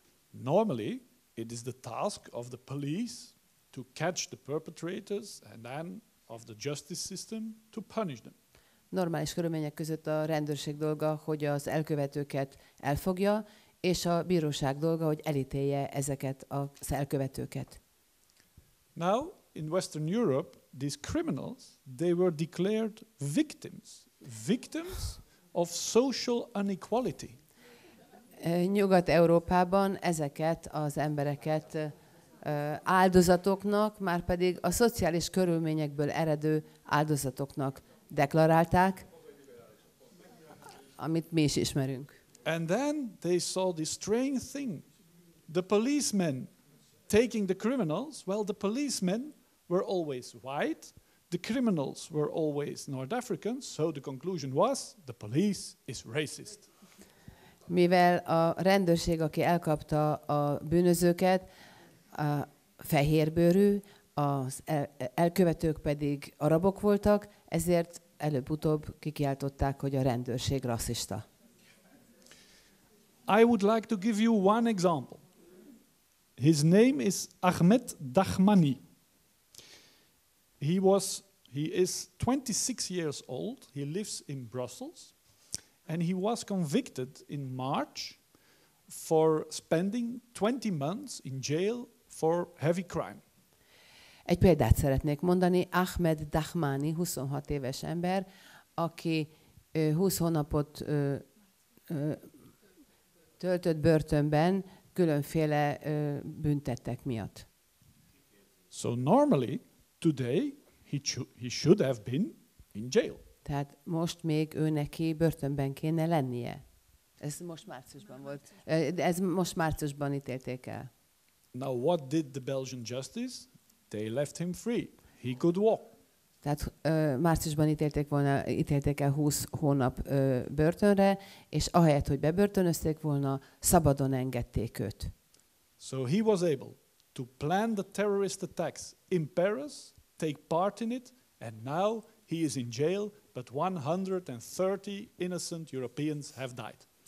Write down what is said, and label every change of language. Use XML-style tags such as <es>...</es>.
<en>Normally, it is the task of the police to catch the perpetrators and then of the justice system to punish them.</en> <hu>Normális körülmények között a rendőrség dolga, hogy az elkövetőket elfogja, és a bíróság dolga, hogy elítélje ezeket az elkövetőket.</hu> <en>Now, in Western Europe, these criminals, they were declared victims of social inequality.</en> <hu>Nyugat-Európában ezeket az embereket áldozatoknak, márpedig a szociális körülményekből eredő áldozatoknak deklarálták, amit mi is ismerünk.</hu> <en>And then they saw this strange thing. The policemen taking the criminals, well, the policemen were always white, the criminals were always North Africans, so the conclusion was the police is racist.</en> <hu>Mivel a rendőrség, aki elkapta a bűnözőket, a fehérbőrű, az elkövetők pedig arabok voltak, ezért előbb-utóbb kikiáltották, hogy a rendőrség rasszista.</hu> <en>I would like to give you one example. His name is Ahmed Dahmani. He is 26 years old. He lives in Brussels. And he was convicted in March for spending 20 months in jail for heavy crime.</en> <hu>Egy példát szeretnék mondani. Ahmed Dahmani, 26 éves ember, aki 20 hónapot töltött börtönben különféle büntettek miatt.</hu> <en>So normally, today, he should have been in jail.</en> <hu>Tehát most még ő neki börtönben kéne lennie. Ez most márciusban volt. Ez most márciusban ítélték el.</hu> <en>Now what did the Belgian justice? They left him free. He could walk.</en> <hu>Tehát márciusban ítélték el 20 hónap börtönre, és ahelyett, hogy bebörtönözték volna, szabadon engedték őt.</hu> <en>So he was able to plan the terrorist attacks in Paris, take part in it, and now he is in jail, but 130 innocent Europeans have died.</en>